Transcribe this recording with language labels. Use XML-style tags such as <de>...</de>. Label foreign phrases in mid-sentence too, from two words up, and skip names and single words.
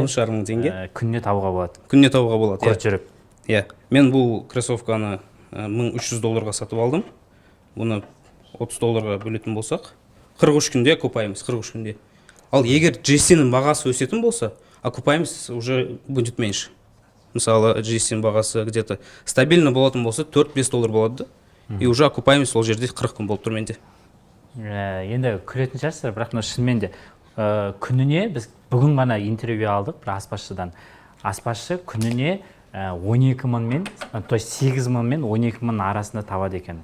<kk>13,5 мың теңге. Күнне табуға болады. Күнне табуға болады. Құрт жүріп. Мен бұл кроссовканы $1300 сатып алдым. Бұны $30 бөлетін болсақ, 43 күнде окупаемыз, 43 күнде. Ал егер GST-ның бағасы өсетін болса, окупаемыз</kk> <ru>уже будет меньше.</ru> <kk>Мысалы, GST-ның бағасы</kk> <ru>где-то стабильно</ru> <kk>болатын болса, $4-5 болады да.</kk> <ru>И уже</ru> <kk>окупаемыз сол жерде 40 күн болып тұр менде. Енді күлетін шығарсыздар, бірақ шынымен де күніне біз бүгін ғана интервью алдық бір аспазшыдан. Аспазшы күніне 12 мың мен,</kk> <ru>то есть</ru> <kk>8 мың мен 12 мың арасында табады екен.</kk>